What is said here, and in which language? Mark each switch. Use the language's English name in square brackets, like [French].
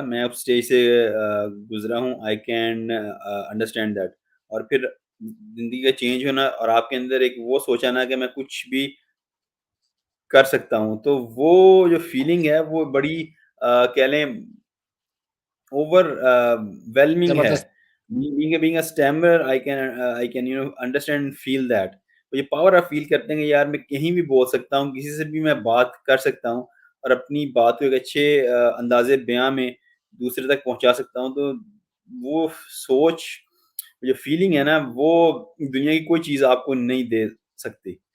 [Urdu] میں اب اسٹیج سے گزرا ہوں, [English] I can understand that. [Urdu] اور پھر زندگی کا چینج ہونا, اور آپ کے اندر ایک وہ سوچا نا کہ میں کچھ بھی کر سکتا ہوں, تو وہ جو فیلنگ ہے وہ بڑی کہہ لیں اوور ویلمنگ ہے. [English] being a stammerer, I can understand, feel that. [Urdu] یہ پاور آپ فیل کرتے ہیں کہ یار میں کہیں بھی بول سکتا ہوں, کسی سے بھی میں بات کر سکتا ہوں, اور اپنی بات کو ایک اچھے انداز بیاں میں دوسرے تک پہنچا سکتا ہوں. تو وہ سوچ, جو فیلنگ ہے نا, وہ دنیا کی کوئی چیز آپ کو نہیں دے سکتی.